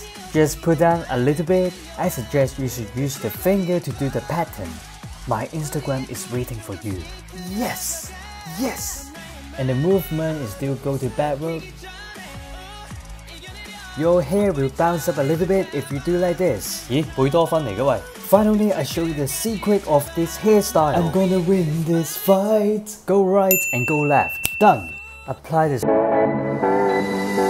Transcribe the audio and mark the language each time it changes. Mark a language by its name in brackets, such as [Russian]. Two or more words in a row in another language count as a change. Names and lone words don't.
[English] Just put down a little bit. I suggest you should use the finger to do the pattern. My Instagram is waiting for you. Yes! Yes! And the movement is still go to backward. Your hair will bounce up a little bit if you do like this. [Cantonese] 咦，貝多芬嚟嘅喂。 [English] Finally, I show you the secret of this hairstyle. I'm gonna win this fight. Go right and go left. Done. Apply this.